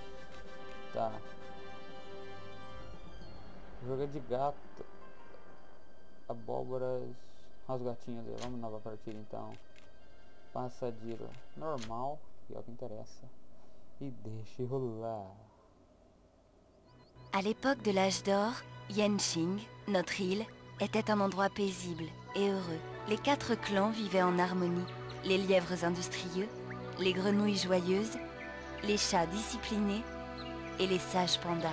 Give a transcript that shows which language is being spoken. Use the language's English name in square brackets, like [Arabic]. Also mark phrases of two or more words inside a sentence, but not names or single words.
[Portuguese] Tá. Jogo de gato. Abóboras. Olha os gatinhos ali. Vamos nova partida então. Passadeiro normal, que é o que interessa. E deixe rolar. [French] À l'époque de l'âge d'or, Yenqing, notre île, était un endroit paisible et heureux. Les 4 clans vivaient en harmonie. Les lièvres industrieux, les grenouilles joyeuses, les chats disciplinés et les sages pandas.